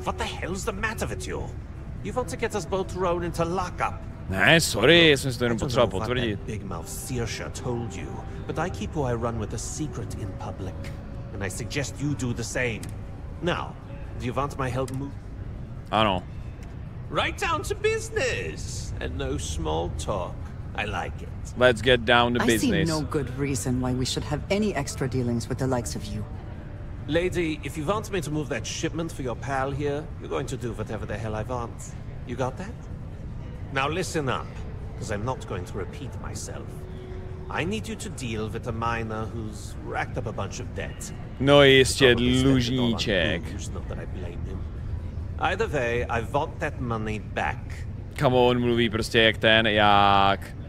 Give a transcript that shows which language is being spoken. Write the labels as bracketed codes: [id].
[en] What the hell's the matter with you? You want to get us both thrown into lockup? [cs] Ne, sorry, jsem si to jenom potřeboval potvrdit. [en] Big mouth Searsha told you, but I keep who I run with a secret in public, and I suggest you do the same. Now, do you want my help move? [cs] Ano. [en] Right down to business, and no small talk. I like it. Let's get down to business. I see no good reason why we should have any extra dealings with the likes of you. Lady, if you want me to move that shipment for your pal here, you're going to do whatever the hell I want. You got that? Now listen up, because I'm not going to repeat myself. I need you to deal with a miner who's racked up a bunch of debt. [cs] No jistě, dlužníček. [en] Not that I blame him. Either way, I want that money back. Come on, [cs] mluví prostě jak ten, jak...